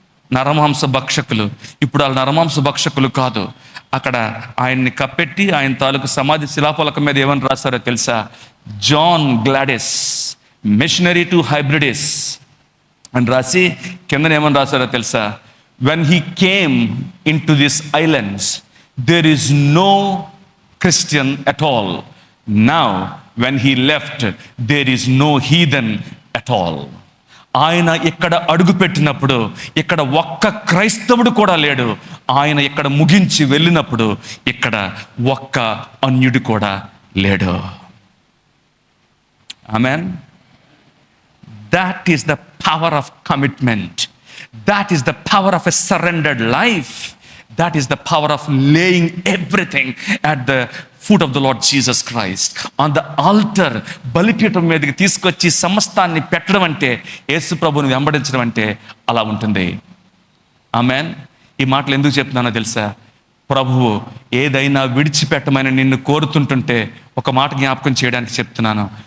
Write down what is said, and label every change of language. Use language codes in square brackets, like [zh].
[te] నరమాంస భక్షకులు. ఇప్పుడు వాళ్ళు నరమాంస భక్షకులు కాదు. అక్కడ ఆయన్ని కప్పెట్టి ఆయన తాలూకు సమాధి శిలాఫలకం మీద ఏమని రాశారో తెలుసా? జాన్ గ్లాడిస్, మిషనరీ టు హైబ్రిడిస్ అని రాసి కిందన ఏమని రాశారో తెలుసా? [en] when he came into these islands there is no Christian at all. Now when he left there is no heathen at all. [te] ఆయన ఇక్కడ అడుగు పెట్టినప్పుడు ఇక్కడ ఒక్క క్రైస్తవుడు కూడా లేడు. ఆయన ఇక్కడ ముగించి వెళ్ళినప్పుడు ఇక్కడ ఒక్క అన్యుడు కూడా లేడు. ఆమేన్. [en] That is the power of commitment. That is the power of a surrendered life. That is the power of laying everything at the foot of the Lord Jesus Christ. On the altar, [te] బలిపీఠం మీదకి తీసుకొచ్చి సమస్తాన్ని పెట్టడం అంటే, యేసు ప్రభువుని వెంబడించడం అంటే అలా ఉంటుంది. ఆమేన్. ఈ మాటలు ఎందుకు చెప్తున్నానో తెలుసా? ప్రభువు ఏదైనా విడిచిపెట్టమని నిన్ను కోరుతుంటుంటే ఒక మాట జ్ఞాపకం చేయడానికి చెప్తున్నాను.